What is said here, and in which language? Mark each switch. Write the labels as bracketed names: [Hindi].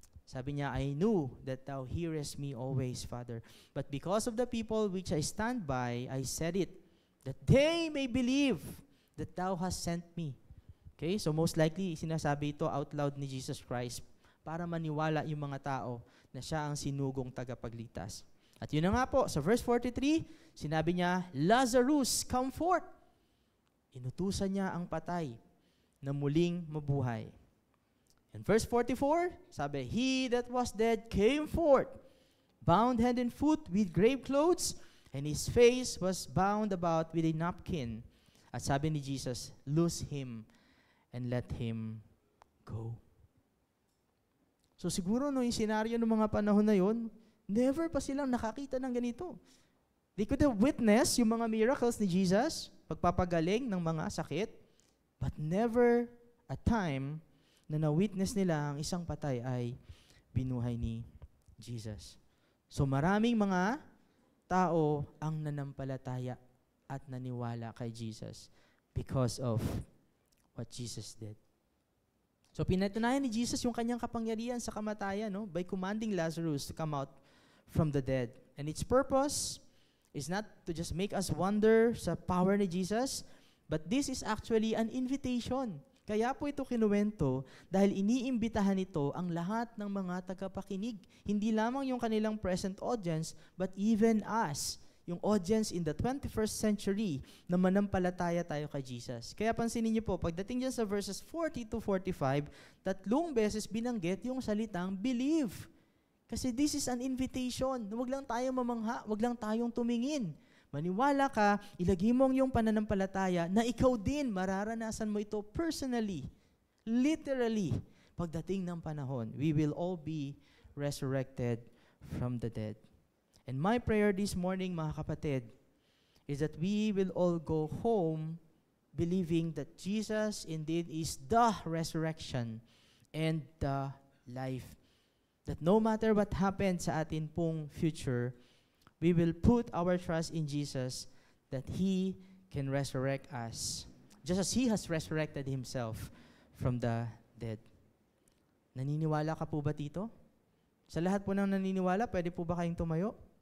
[Filipino] Sabi niya, [English] I knew that thou hearest me always, Father. But because of the people which I stand by, I said it, that they may believe that thou hast sent me. [Filipino] Okay, so most likely, sinasabi ito out loud ni Jesus Christ para maniwala yung mga tao na siya ang sinugong tagapagligtas. At yun na nga po, sa verse 43, sinabi niya, Lazarus, [English] come forth. [Filipino] Inutusan niya ang patay na muling mabuhay. [English] In verse 44, sabi, he that was dead came forth, bound hand and foot with grave clothes, and his face was bound about with a napkin. [Filipino] At sabi ni Jesus, [English] loose him and let him go. [Filipino] So siguro no, yung senaryo ng mga panahon na yun, never pa silang nakakita ng ganito. [English] They could have witnessed [Filipino] yung mga miracles ni Jesus, pagpapagaling ng mga sakit, [English] but never a time [Filipino] na na-witness nila ang isang patay ay binuhay ni Jesus. So maraming mga tao ang nanampalataya at naniwala kay Jesus [English] because of what Jesus did. [Filipino] So pinatunayan ni Jesus yung kanyang kapangyarihan sa kamatayan, no, [English] by commanding Lazarus to come out from the dead. And its purpose is not to just make us wonder sa power ni Jesus, but this is actually an invitation. [Filipino] Kaya po ito kinuwento dahil iniimbitahan nito ang lahat ng mga tagapakinig. Hindi lamang yung kanilang present audience, [English] but even us, [Filipino] yung audience [English] in the 21st century [Filipino] na manampalataya tayo kay Jesus. Kaya pansinin niyo po, pagdating dyan sa verses 40 to 45, 3 beses binanggit yung salitang believe. Kasi [English] this is an invitation. [Filipino] Huwag lang tayong mamangha, huwag lang tayong tumingin. Maniwala ka, ilagay mo ang iyong pananampalataya na ikaw din mararanasan mo ito personally, literally. Pagdating ng panahon, [English] we will all be resurrected from the dead. And my prayer this morning, [Filipino] mga kapatid, [English] is that we will all go home believing that Jesus indeed is the resurrection and the life. That no matter what happens [Filipino] sa atin pong [English] future, we will put our trust in Jesus that He can resurrect us, just as He has resurrected Himself from the dead. [Filipino] Naniniwala ka po ba dito? Sa lahat po ng naniniwala, pwede po ba kayong tumayo?